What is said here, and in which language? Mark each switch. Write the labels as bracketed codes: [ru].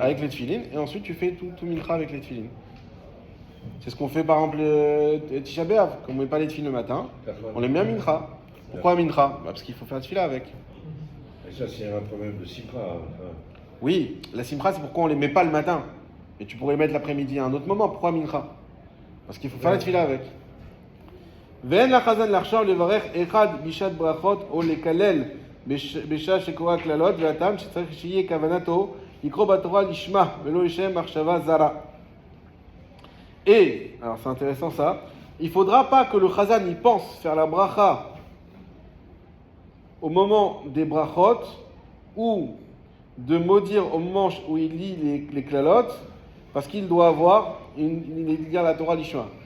[fr] avec les tefilines, et ensuite tu fais tout mincha avec les tefilines. C'est ce qu'on fait par exemple Tisha B'Av, quand on met pas les tefilines le matin, on les met à mincha. Pourquoi à mincha? Parce qu'il faut faire la tefila avec. Ça, c'est un problème de Sipra. Hein. Oui, la simcha, c'est pourquoi on les met pas le matin. Et tu pourrais les mettre l'après-midi à un autre moment. Pourquoi mincha? Parce qu'il faut faire la tefila avec. [he] ואין לחזן לחשוב לברך אחד בשעת ברכות או לקלל בשעה שקורא הקללות והטעם שצריך שיהיה כוונתו לקרוא בתורה לשמה ולא לשם מחשבה זרה. [fr] Et, alors c'est intéressant ça, il ne faudra pas que le chazan y pense faire la bracha au moment des brachot ou de maudire au moment où il lit les klalotes parce qu'il doit avoir il lit la Torah l'ishma.